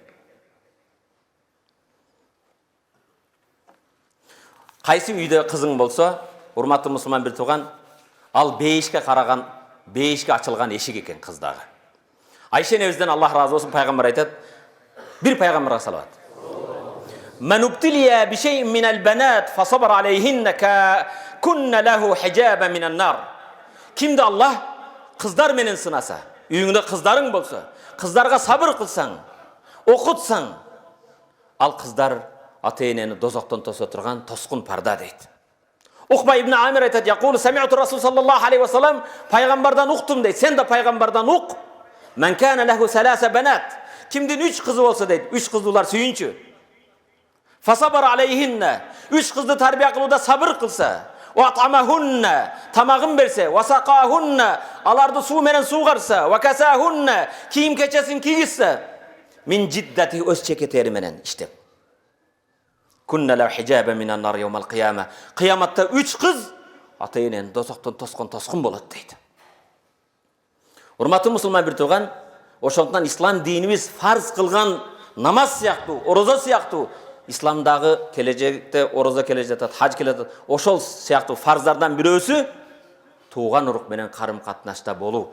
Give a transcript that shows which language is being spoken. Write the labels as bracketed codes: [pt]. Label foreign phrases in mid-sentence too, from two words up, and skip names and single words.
[ky] Кайсы үйдө кызың болсо, урматтуу мусулман бир тууган, ал бейишке караган, бейишке ачылган эшик экен кыздагы. Айша энебизден Аллах разы болсун, пайгамбар айтат, бир пайгамбарга салават. [ar] من ابتلي بشيء من البنات فصبر عليهن كن له حجابا من النار. [ky] Кимди Аллах кыздар менен сынаса, үйүңдө кыздарың болсо, кыздарга сабыр кылсаң, окутсаң, ал кыздар ата-энени дозоктон тосо турган тоскун парда дейт. Ухба ибн Амир айтат, [ar] يقول سمعت رسول صلى الله عليه وسلم, [ky] пайгамбардан уктум дейт. Сен да пайгамбардан ук. [ar] من كان له ثلاث بنات. [ky] Кимдин 3 кызы болсо дейт, 3 кыздуулар сүйүнчү. [ar] فصبر عليهن. [ky] 3 кызды тарбия кылууда сабыр кылса, [ar] وأطعمهن, [ky] тамагын берсе, [ar] وسقاهن, [ky] аларды суу менен суугарса, [ar] وكساهن, [ky] кийим кечесин кийгизсе, [ar] من جدته [ky] өз чекетери менен иштеп. [ar] كن له حجابا من النار يوم القيامة. [ky] Кыяматта 3 кыз ата-энени дозоктон тоскун болот дейт. Урматтуу мусулман бир тууган, ошондуктан ислам динибиз фарз кылган намаз сыяктуу, орозо сыяктуу, исламдагы кележекте орозо келе жатат, хаж келе жатат, ошол сыяктуу фарздардан бирөөсү тууган урук менен карым катнашта болуу.